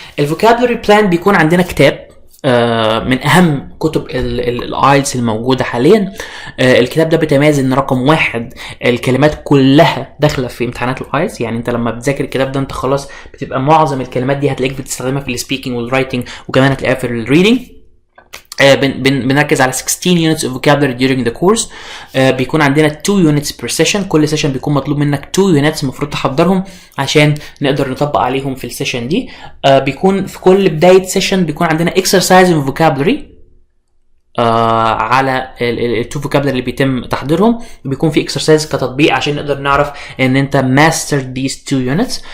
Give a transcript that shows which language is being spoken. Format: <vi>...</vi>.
<ar>الفوكابلري بلان بيكون عندنا كتاب من اهم كتب الايلتس الموجوده حاليا. الكتاب ده بيتميز ان رقم 1 الكلمات كلها داخله في امتحانات الايلتس. يعني انت لما بتذاكر الكتاب ده انت خلاص بتبقى معظم الكلمات دي هتلاقيك بتستخدمها في السبيكينج والرايتنج، وكمان هتلاقيها في الريدنج. بنركز على</ar> <en>16 units of vocabulary during the course.</en> <ar>بيكون عندنا</ar> <en>2 units per session،</en> <ar>كل سيشن بيكون مطلوب منك 2 units المفروض تحضرهم عشان نقدر نطبق عليهم في السيشن دي. بيكون في كل بداية سيشن بيكون عندنا</ar> <en>exercise in vocabulary</en> <ar>على التو vocabulary اللي بيتم تحضيرهم، بيكون في exercise كتطبيق عشان نقدر نعرف ان انت</ar> <en>master these 2 units.</en>